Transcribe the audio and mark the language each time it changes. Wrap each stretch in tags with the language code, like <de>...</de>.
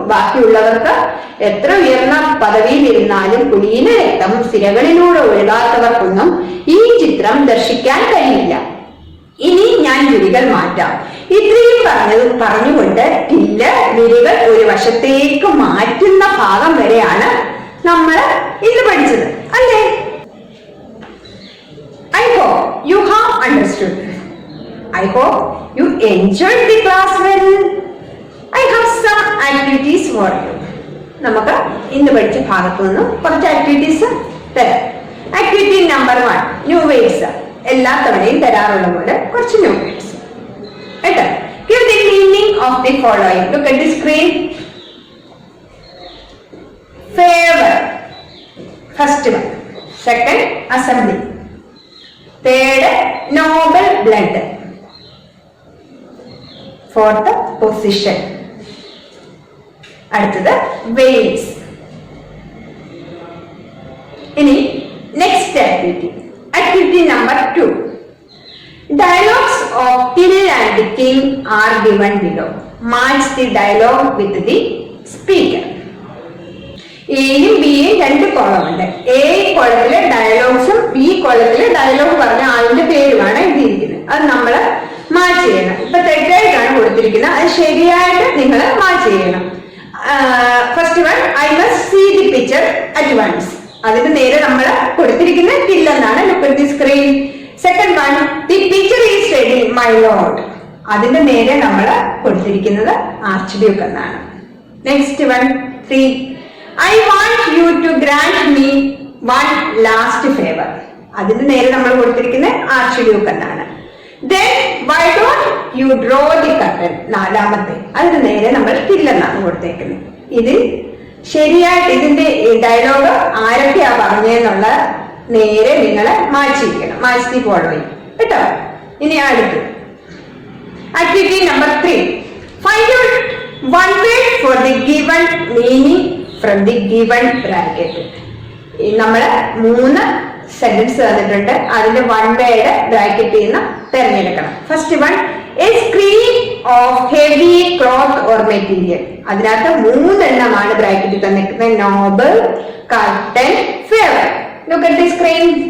<ml>ബാക്കിയുള്ളവർക്ക് എത്ര ഉയർന്ന പദവിയിൽ ഇരുന്നാലും കുലീന രക്തം സിരകളിലൂടെ ഒഴുകാത്തവർക്കൊന്നും ഈ ചിത്രം ദർശിക്കാൻ കഴിയില്ല. ഇനി ഞാൻ വിരികൾ മാറ്റാം. ഇത്രയും പറഞ്ഞുകൊണ്ട് ടില്ല് വിരികൾ ഒരു വശത്തേക്ക് മാറ്റുന്ന ഭാഗം വരെയാണ് നമ്മൾ ഇന്ന് പഠിച്ചത്, അല്ലേ?</ml> <en>I hope you have understood. I hope you enjoyed the class well. I have some activities for you.</en> <ml>നമുക്ക് ഇന്ന് പഠിച്ച ഭാഗത്തു നിന്നും കുറച്ച് ആക്ടിവിറ്റീസ് തരാം. Activity number 1, new words. എല്ലാ തവണയും തരാറുള്ള പോലെ കുറച്ച് ന്യൂ വേർഡ്സ്. കേട്ടോ?</ml> <en>Give the meaning of the following. Look at the screen. Favor, first one. Second, assembly. Third, noble blood. Fourth, position.</en> <ml>അടുത്തത് waves. ഇനി next activity. Activity number 2.</ml> <en>Dialogues of Till and the King are given below. Match the dialogue with the speaker.</en> <ml>എയും ബിയും രണ്ട് column ഉണ്ട്. A കോളത്തിലെ ഡയലോഗ്സും B കോളത്തിലെ dialogue പറഞ്ഞ ആളിന്റെ പേരുമാണ് എഴുതിയിരിക്കുന്നത്. അത് നമ്മൾ മാച്ച് ചെയ്യണം. ഇപ്പൊ തെറ്റായിട്ടാണ് കൊടുത്തിരിക്കുന്നത്, അത് ശരിയായിട്ട് നിങ്ങൾ മാച്ച് ചെയ്യണം.</ml> <en>First one, I must see the picture at once.</en> <ml>അതിന് നേരെ നമ്മൾ കൊടുത്തിരിക്കുന്നത് ടിൽ എന്നാണ്.</ml> <en>Look at the screen. Second one, the picture is ready my lord.</en> <ml>അതിന്റെ നേരെ നമ്മൾ കൊടുത്തിരിക്കുന്നത് ആർച്ച് ഡ്യൂക്ക് എന്നാണ്.</ml> <en>Next one, 3, I want you to grant me one last favour.</en> <ml>അതിന് നേരെ നമ്മൾ കൊടുത്തിരിക്കുന്നത് ആർച്ച് ഡ്യൂക്ക് എന്നാണ്.</ml> <en>Then why don't you draw the curtain?</en> <ml>നാലാമത്തെ അതിന് നേരെ നമ്മൾ still എന്നാണ് കൊടുത്തേക്കുന്നത്. ഇത് ശരിയായിട്ട് ഇതിന്റെ ഡയലോഗ് ആരൊക്കെയാ പറഞ്ഞെന്നുള്ള നേരെ നിങ്ങൾ മാറ്റിയിരിക്കണം.</ml> <en>match the following</en> <ml>കേട്ടോ. ഇനി അടുത്ത് activity number 3.</ml> <en>Find out one word for the given meaning from the given bracket.</en> <ml>നമ്മൾ 3 സെന്റൻസ് തന്നിട്ടുണ്ട്. അതിന്റെ 1 വേർഡ് ബ്രാക്കറ്റിൽ നിന്ന് തിരഞ്ഞെടുക്കണം.</ml> <en>First one, a screen of heavy cloth or material.</en> <ml>അതിനകത്ത് 3 എണ്ണമാണ് ബ്രാക്കറ്റിൽ തന്നിരിക്കുന്നത്. Noble, curtain, favour.</ml> <en>Look at the screen.</en>